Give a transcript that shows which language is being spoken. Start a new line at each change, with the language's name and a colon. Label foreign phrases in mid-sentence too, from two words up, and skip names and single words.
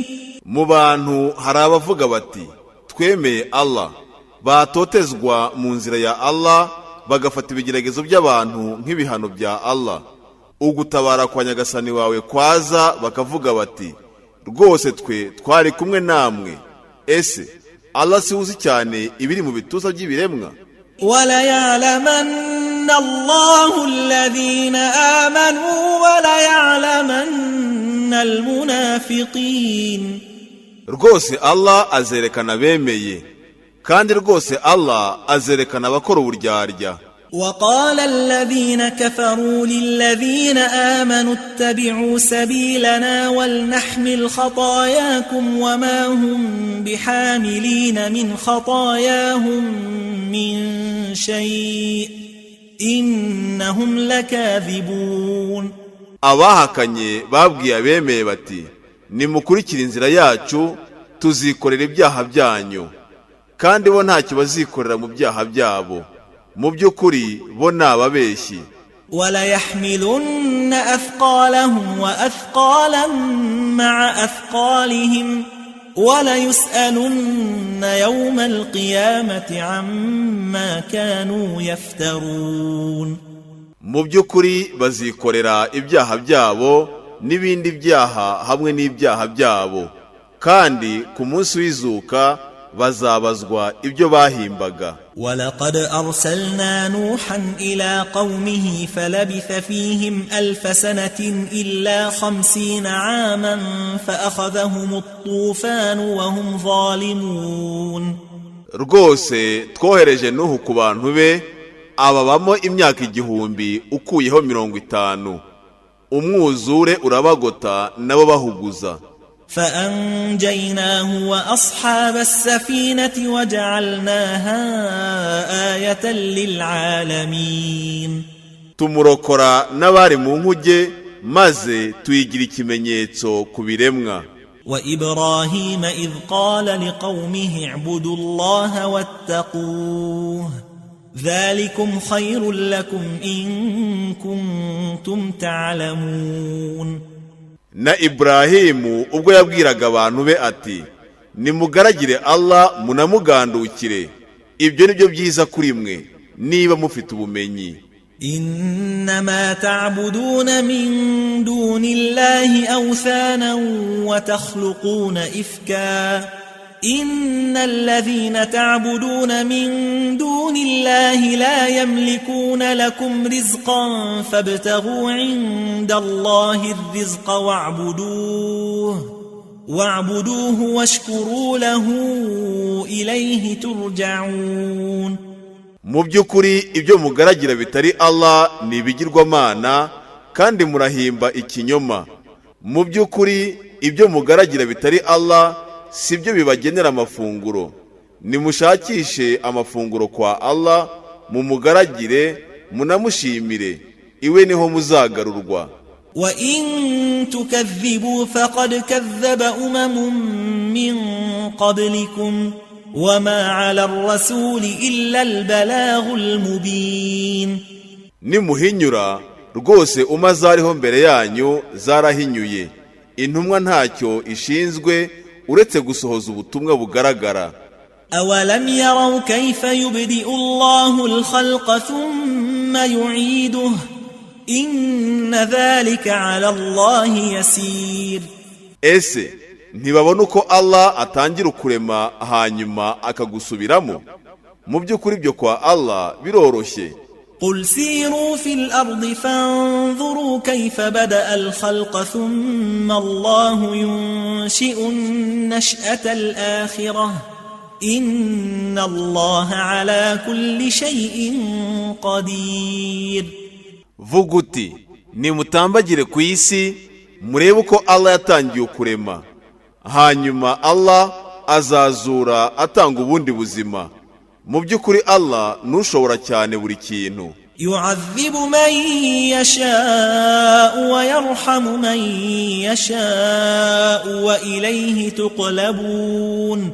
Kinyarwanda: Mu bantu hari abavuga bati twemeye Allah, batotezwa mu nzira ya Allah bagafata ibigeragezo by'abantu nk'ibihano bya Allah. Ugutabara kwa nyagasani wawe kwaza bakavuga bati rwose twe twari kumwe namwe. Ese Allah si uzi cyane ibiri mu bituza by'ibiremwa?
Arabic: ولا يعلمن الله الذين آمنوا ولا يعلمن المنافقين.
Kinyarwanda: Rwose Allah azerekana bemeye, kandi rwose Allah azerekana abakora uburyarya.
Arabic: وقال الذين كفروا للذين آمنوا اتبعوا سبيلنا ولنحمل خطاياكم وما هم بحاملين من خطاياهم من شيء إنهم لكاذبون.
Kinyarwanda: Abahakanye babwiye abemeye bati nimukurikira inzira yacu tuzikorera ibyaha byanyu, kandi bo ntacyo bazikorera mu byaha byabo. Mu by'ukuri bo nababeshyi.
Arabic: وليحملن أثقالهم وأثقالا مع أثقالهم وليسألن يوم القيامة عما كانوا يفترون.
Kinyarwanda: mu by'ukuri bazikorera ibyaha byabo n'ibindi byaha hamwe n'ibyaha byabo, kandi ku munsi w'izuka bazabazwa ibyo bahimbaga.
Arabic: ولقد أرسلنا نوحا إلى قومه فلبث فيهم 1000 سنة إلا 50 عاما فأخذهم الطوفان وهم ظالمون.
Kinyarwanda: rwose twohereje Nuhu ku bantu be, ababamo imyaka 1000 ukuyeho 50, umwuzure urabagota nabo bahuguza.
Arabic: فأنجيناه وأصحاب السفينة وجعلناها آية للعالمين.
Kinyarwanda: tumurokora n'abari mu nkuge maze tuyigira ikimenyetso ku biremwa.
Arabic: وإبراهيم إذ قال لقومه اعبدوا الله واتقوه ذلكم خير لكم إن كنتم تعلمون.
Kinyarwanda: na Ibrahimu ubwo yabwiraga abantu be ati nimugaragire Allah munamugandukire, ibyo nibyo byiza kuri mwe niba mufite ubumenyi.
Arabic: إنما تعبدون من دون الله أوثانا وتخلقون إفكا إن الذين تعبدون من دون الله لا يملكون لكم رزقا فابتغوا عند الله الرزق واعبدوه واشكروا له إليه ترجعون.
Kinyarwanda: mu by'ukuri ibyo mugaragira bitari Allah ni ibigirwamana kandi murahimba ikinyoma. mu by'ukuri ibyo mugaragira bitari Allah sibyo bibagenera amafunguro, nimushakishe amafunguro kwa Allah, mumugaragire munamushimire, iwe niho muzagarurwa.
Arabic: وَإِن تُكَذِّبُوا فَقَدْ كَذَّبَ مِن قَبْلِكُمْ وَمَا عَلَى الرَّسُولِ إِلَّا الْبَلَاغُ الْمُبِينُ.
Kinyarwanda: nimuhinyura rwose umazariho mbere yanyu zarahinyuye, intumwa ntacyo ishinzwe uretse gusohoza ubutumwa bugaragara.
Arabic: أَوَلَمْ يَرَوْا كَيْفَ يُبْدِئُ اللَّهُ الْخَلْقَ ثُمَّ يُعِيدُهُ إِنَّ ذَلِكَ عَلَى اللَّهِ يَسِيرٌ.
Kinyarwanda: ese ntibabona uko Allah atangira kurema hanyuma akagusubiramo? mu by'ukuri byo kwa Allah biroroshye.
Arabic: قل سيروا في الأرض فانظروا كيف بدأ الخلق ثم الله ينشئ النشأة الآخرة إن الله على كل شيء قدير.
Kinyarwanda: vuga uti nimutambagire ku isi murebe uko Allah yatangiye kurema, hanyuma Allah azazura atanga ubundi buzima. mu by'ukuri Allah nushobora cyane buri kintu.
Arabic: يعذب من يشاء ويرحم من يشاء وإليه تقلبون.